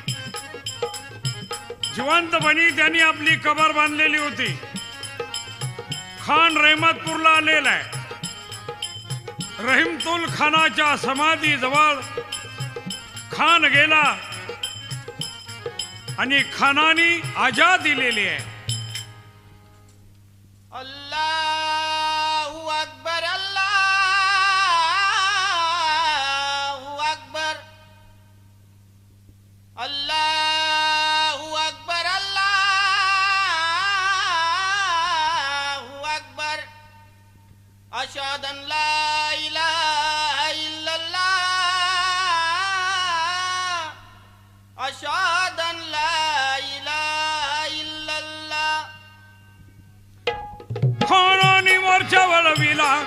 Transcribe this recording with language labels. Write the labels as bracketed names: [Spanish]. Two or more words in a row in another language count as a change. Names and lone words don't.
[Marathi] जिवंतपणी त्यांनी आपली कबर बांधलेली होती. खान रहमतपूरला आलेला आहे. रहीमतुल खानाच्या समाधी जवळ खान गेला आणि खानानी आजा दिलेली आहे. [Arabic] الله أكبر، الله أكبر، الله أكبر، الله أكبر. أشهد أن لا إله إلا الله، أشهد أن لا إله إلا الله. [Marathi] खानानी मोर्चा वळविला.